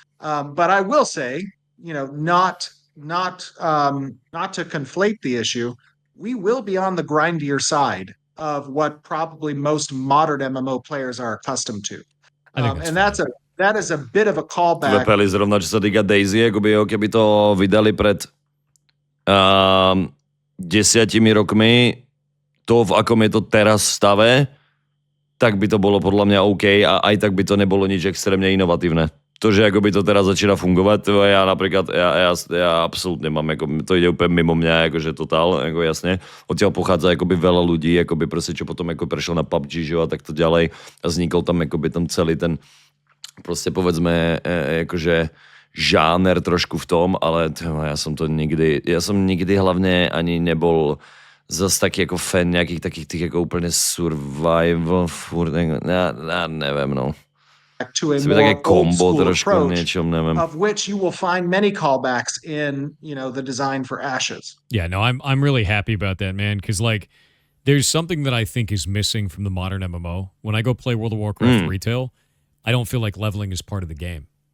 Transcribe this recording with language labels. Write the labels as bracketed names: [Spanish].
[English] But I will say, you know, not to conflate the issue, we will be on the grindier side of what probably most modern MMO players are accustomed to. And that is a bit of a callback. [Slovak] Lepeli zrovna, čo sa týka Daisy, keby to vydali pred 10 rokmi, to, v akom je to teraz v stave, tak by to bolo podľa mňa OK a aj tak by to nebolo nič extrémne inovatívne. To, že ako by to teraz začína fungovať, to ja napríklad, ja absolútne mám, ako, to ide úplne mimo mňa, akože totál, ako jasne. Odtiaľ pochádza akoby veľa ľudí, akoby proste, čo potom ako prešiel na PUBG, že a takto ďalej a vznikol tam akoby tam celý ten, proste povedzme, akože žáner trošku v tom, ale ja som nikdy hlavne ani nebol zase taký ako fan nejakých takých tých ako úplne survival, furt, ja neviem, no. [English] To a more old school approach, of which you will find many callbacks in, you know, the design for Ashes. Yeah, no, I'm really happy about that, man, because like there's something that I think is missing from the modern MMO. When I go play World of Warcraft retail, I don't feel like leveling is part of the game.